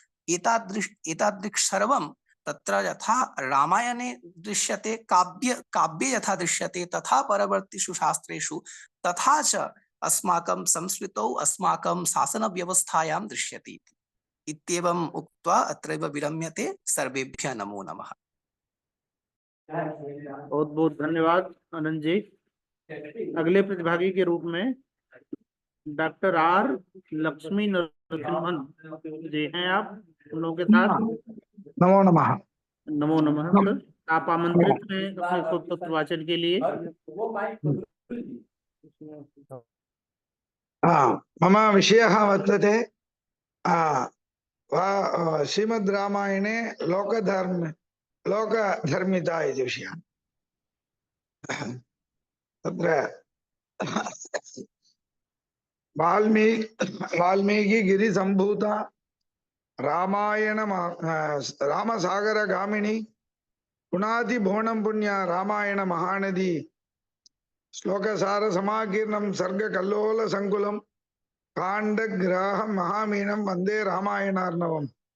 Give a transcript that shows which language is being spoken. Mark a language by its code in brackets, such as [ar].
[sa] एतादृक् सर्वं तत्र यथा रामायणे दृश्यते, काव्ये यथा दृश्यते तथा परवर्तीषु शास्त्रेषु तथा च अस्माकं संस्कृतौ अस्माकं शासनव्यवस्थायां दृश्यते इत्येवम् उक्त्वा अत्रैव विरम्यते। सर्वेभ्यः नमो नमः। [hi] बहुत बहुत धन्यवाद आनंद जी। अगले प्रतिभागी के रूप में डॉक्टर आर लक्ष्मी नरसिम्हन जी हैं आप हम लोगों के साथ। [sa] नमो नमः। [hi] नमो नमः सर, आप आमंत्रित हैं अपने शोध पत्र वाचन के लिए। [sa] मम विषयः वर्तते श्रीमद् रामायणे लोकधर्मिता इति विषयः। तत्र वाल्मीकि गिरिसम्भूता रामसागरगामिनी पुनाति भुवनं पुण्या रामायण महानदी श्लोकसार समाकीर्णं सर्गकल्लोल संकुलं काण्डग्राहं महामीनं वन्दे रामायणार्णवम्।